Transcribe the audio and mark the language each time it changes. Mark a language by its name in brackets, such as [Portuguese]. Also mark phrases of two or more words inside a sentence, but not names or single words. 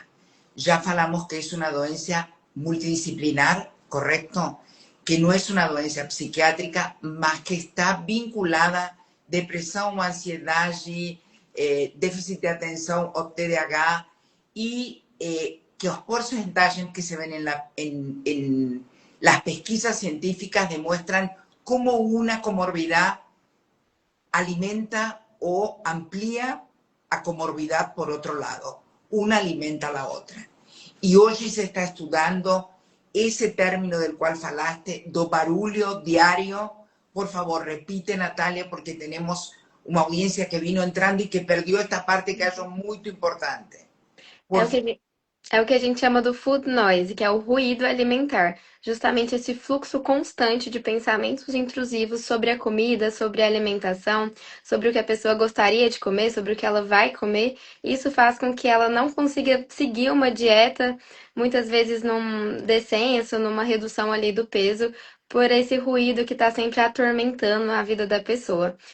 [Portuguese] Já falamos que é uma doença multidisciplinar, correto? Que não é uma doença psiquiátrica, mas que está vinculada a depressão, ansiedade, déficit de atenção, o TDAH, e que os [Spanish] porcentajes que se ven en las pesquisas científicas demuestran cómo una comorbidad alimenta o amplía a comorbidad por otro lado. Una alimenta a la otra. Y hoy se está estudiando ese término del cual [Portuguese] falaste, do barulho diario. [Spanish] Por favor, repite, Natalia, porque tenemos una audiencia que vino entrando y que perdió esta parte que es muy importante. [Portuguese] É [Spanish] Por [Portuguese] o que [Spanish] favor. [Portuguese] É o que a gente chama do [English] food noise, [Portuguese] que é o ruído alimentar. Justamente esse fluxo constante de pensamentos intrusivos sobre a comida, sobre a alimentação, sobre o que a pessoa gostaria de comer, sobre o que ela vai comer. Isso faz com que ela não consiga seguir uma dieta, muitas vezes num descenso, numa redução ali do peso, por esse ruído que está sempre atormentando a vida da pessoa.